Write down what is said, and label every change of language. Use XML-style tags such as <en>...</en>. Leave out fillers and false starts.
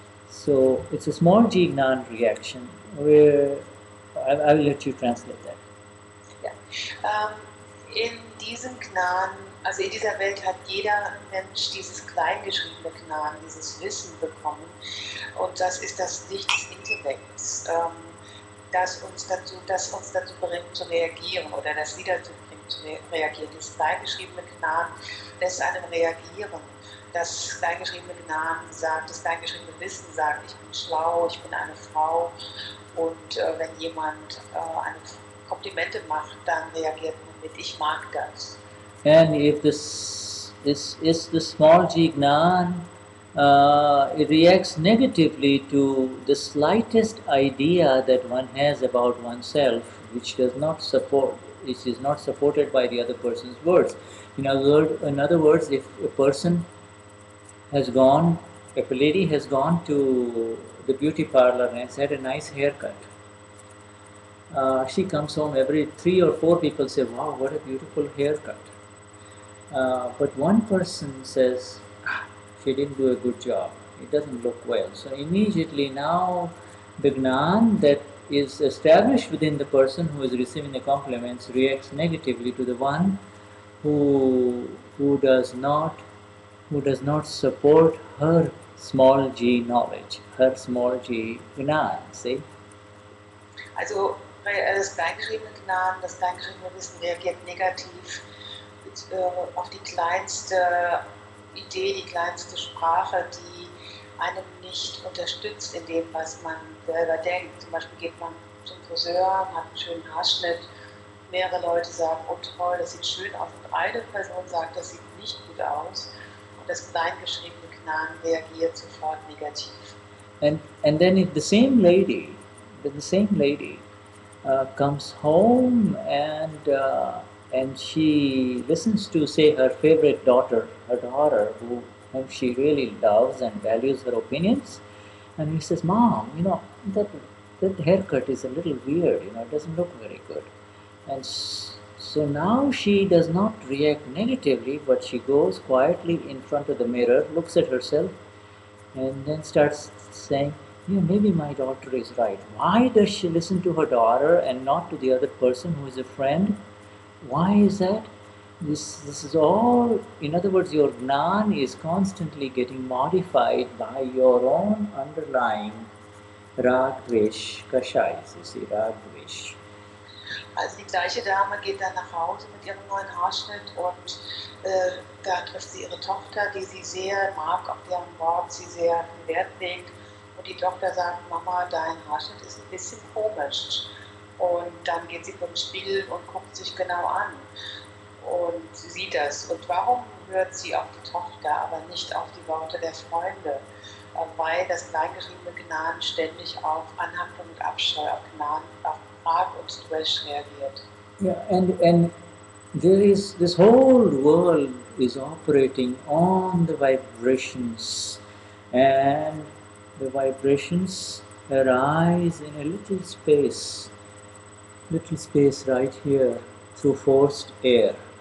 <en>So it's a small G Gnan reaction where I will let you translate that.</en> <de>Ja. In diesem Gnan, also in dieser Welt hat jeder Mensch dieses kleingeschriebene Gnan, dieses Wissen bekommen. Und das ist das Licht des Intellekts, das uns dazu bringt zu reagieren oder das wieder dazu bringt zu reagieren. Das kleingeschriebene Gnan lässt einen reagieren. Das kleingeschriebene Gnan sagt, das kleingeschriebene Wissen sagt, ich bin schlau, ich bin eine Frau. Und wenn jemand eine Komplimente macht, dann reagiert man mit, ich mag das.</de> <en>And if this is the small G Gnan, it reacts negatively to the slightest idea that one has about oneself, which is not supported by the other person's words. In other words, if a lady has gone to the beauty parlor and has had a nice haircut, she comes home, every 3 or 4 people say, wow, what a beautiful haircut. But one person says, she didn't do a good job, it doesn't look well. So immediately now the Gnan that is established within the person who is receiving the compliments reacts negatively to the one who does not support her small G knowledge, her small G Gnan, see?</en> <de>Also das kleingeschriebene Gnan, das kleingeschriebene Wissen reagiert negativ auf die kleinste Idee, die kleinste Sprache, die einem nicht unterstützt in dem, was man selber denkt. Zum Beispiel geht man zum Friseur, hat einen schönen Haarschnitt, mehrere Leute sagen, oh toll, das sieht schön aus, und eine Person sagt, das sieht nicht gut aus, und das kleingeschriebene Gnan reagiert sofort negativ.</de> <en>And then if the same lady comes home and she listens to, say, her favorite daughter, whom she really loves and values her opinions, and he says, Mom, that haircut is a little weird, it doesn't look very good. And so now she does not react negatively, but she goes quietly in front of the mirror, looks at herself, and then starts saying, maybe my daughter is right. Why does she listen to her daughter and not to the other person who is a friend? Why is that? This is all, in other words, your Gnan is constantly getting modified by your own underlying Rag, Dvesh, Kashais, you see, Rag, Dvesh.</en> <de>Also die gleiche Dame geht dann nach Hause mit ihrem neuen Haarschnitt und da trifft sie ihre Tochter, die sie sehr mag, auf deren Wort sie sehr viel Wert legt. Und die Tochter sagt, Mama, dein Haarschnitt ist ein bisschen komisch. Und dann geht sie vor den Spiegel und guckt sich genau an. Und sie sieht das. Und warum hört sie auf die Tochter, aber nicht auf die Worte der Freunde, weil das kleingeschriebene Gnan ständig auf Anhaftung und Abscheu, auf Gnan, auf Prag und Dwesh reagiert.</de> <en>Yeah, and there is, this whole world is operating on the vibrations, and the vibrations arise in a little space right here through forced air.</en>